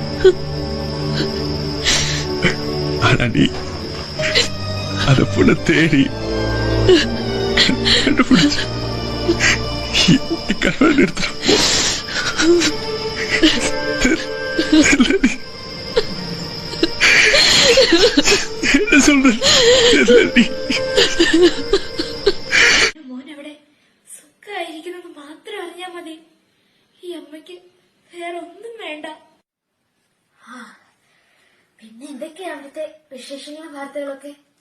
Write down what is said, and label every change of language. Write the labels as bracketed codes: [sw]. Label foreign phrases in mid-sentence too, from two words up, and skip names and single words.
[ta] ஆனா நீ அத பொண்ண தேடி கண்டுபிடிச்சு கல்யாணம் எடுத்துட்டு என்ன சொல்ற? [ml] മോനവിടെ സുഖായിരിക്കുന്നത് മാത്രം അറിഞ്ഞാ മതി. ഈ അമ്മയ്ക്ക് വേറെ ഒന്നും വേണ്ട. പിന്നെ എന്തൊക്കെയാ അവിടുത്തെ വിശേഷങ്ങളും വാർത്തകളൊക്കെ?